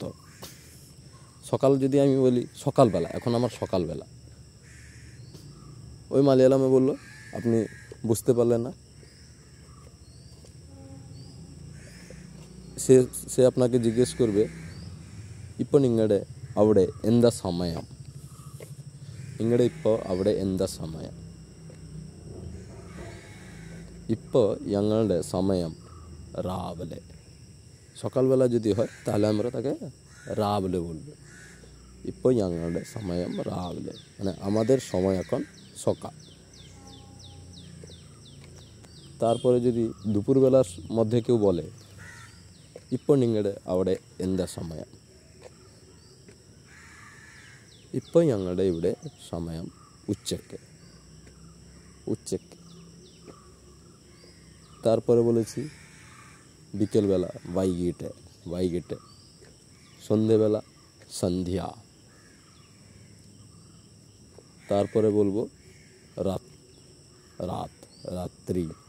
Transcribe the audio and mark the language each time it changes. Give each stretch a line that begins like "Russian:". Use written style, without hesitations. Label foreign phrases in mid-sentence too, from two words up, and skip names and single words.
Bangla: সকাল যদি আমি বলি সকালবেলা, এখন আমার সকালবেলা, ওই মালয়ালমে বললো আপনি বুঝতে পারলেন না। সে আপনাকে জিজ্ঞেস করবে
Malayalam: ഇപ്പോ നിങ്ങടെ അവിടെ എന്താ സമയം, നിങ്ങളുടെ ഇപ്പോൾ അവിടെ എന്താ സമയം? ഇപ്പോൾ ഞങ്ങളുടെ സമയം রাবলে।
Bangla: সকালবেলা যদি হয় তাহলে আমরা তাকে রাবলে বলবো।
Malayalam: ഇപ്പോൾ ഞങ്ങളുടെ സമയം രാവിലെ,
Bangla: মানে আমাদের সময় এখন সকাল। তারপরে যদি দুপুরবেলার মধ্যে কেউ বলে
Malayalam: ഇപ്പോൾ നിങ്ങളുടെ അവിടെ എന്താ സമയം, ഇപ്പോൾ ഞങ്ങളുടെ ഇവിടെ സമയം ഉച്ചയ്ക്ക്।
Bangla: তারপরে বলেছি বিকেলবেলা বাইগেটে, সন্ধেবেলা সন্ধ্যা। তারপরে বলবো রাত্রি।